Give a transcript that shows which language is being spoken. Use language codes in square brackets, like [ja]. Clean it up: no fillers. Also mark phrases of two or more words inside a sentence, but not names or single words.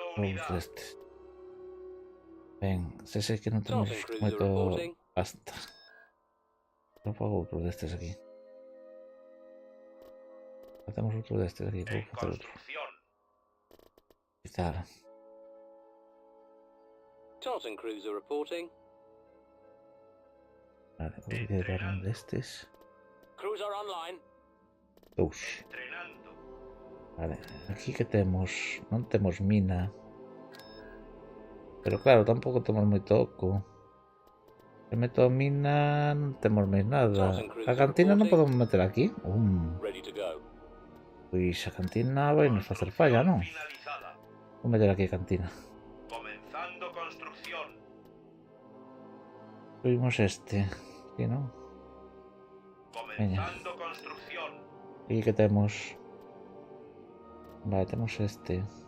[gl] Dous [es] unidad. [gl] destes. Ben, se sei que non temos moito pasta. Non fago outro destes aquí. Facemos outro destes aquí, vou [es] En [gl] facer outro. [es] construcción. Quizá. [en] Tartan Cruiser reporting. [es] Vale, voy a dar un de estos. [en] Cruiser online. [es] Dos. Entrenando. [gl] Vale, aquí que temos. Non temos mina. Pero claro, tampouco temos moi toco. Se meto a mina non temos máis nada. A cantina non podemos meter aquí. [en] Ready to go. [gl] Pois a cantina vai nos facer falla, non? [es] Finalizada. [gl] Vou meter aquí a cantina. [es] Comenzando construcción. [gl] Subimos este. Sí, non? [es] Comenzando construcción. [gl] E que temos? Vale, temos este.